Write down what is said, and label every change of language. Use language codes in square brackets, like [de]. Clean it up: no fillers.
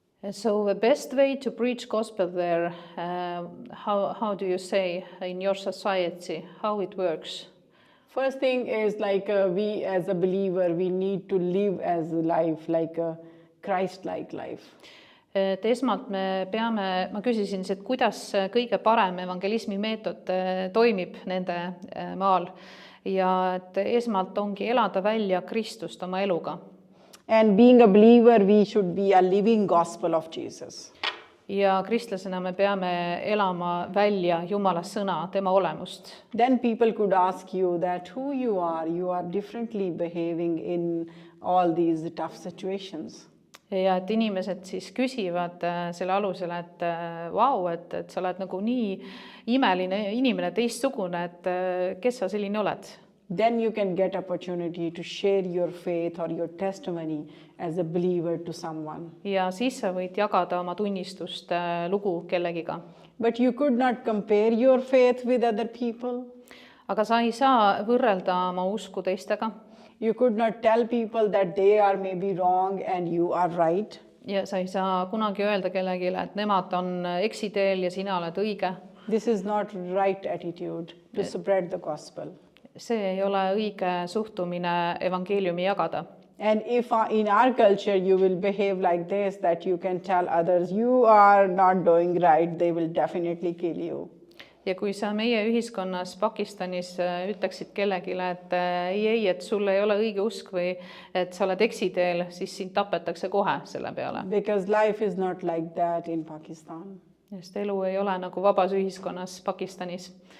[en] So the best way to preach gospel there, how do you say in your society, how it works? First thing is like we as a believer, we need to live as a life, like a Christ-like life. [et] Et esmalt me peame, ma küsisin, et kuidas kõige parem evangelismi meetod toimib nende maal ja et esmalt ongi elada välja Kristust oma eluga. [en] And being a believer, we should be a living gospel of Jesus. [et] Ja kristlasena me peame elama välja Jumala sõna, tema olemust. [en] Then people could ask you that who you are differently behaving in all these tough situations. [et] Ja et inimesed siis küsivad selle alusel, et vau, et sa oled nagu nii imeline inimene, teistsugune, et kes sa selline oled? [en] Then you can get opportunity to share your faith or your testimony as a believer to someone. [et] Ja siis sa võid jagada oma tunnistust lugu kellegiga. [en] But you could not compare your faith with other people. [et] Aga sa ei saa võrrelda oma usku teistega. [en] You could not tell people that they are maybe wrong and you are right. [et] Ja sa ei saa kunagi öelda kellegile, et nemad on eksiteel ja sina oled õige. [en] This is not right attitude to spread the gospel. [et] See ei ole õige suhtumine evangeeliumi jagada. [en] And if in our culture you will behave like this, that you can tell others you are not doing right, they will definitely kill you. [et] Ja kui sa meie ühiskonnas Pakistanis ütleksid kellegile, et ei, et sul ei ole õige usk või et sa oled eksiteel, siis sind tapetakse kohe selle peale. [en] Because life is not like that in Pakistan. [et] Sest elu ei ole nagu vabas ühiskonnas Pakistanis.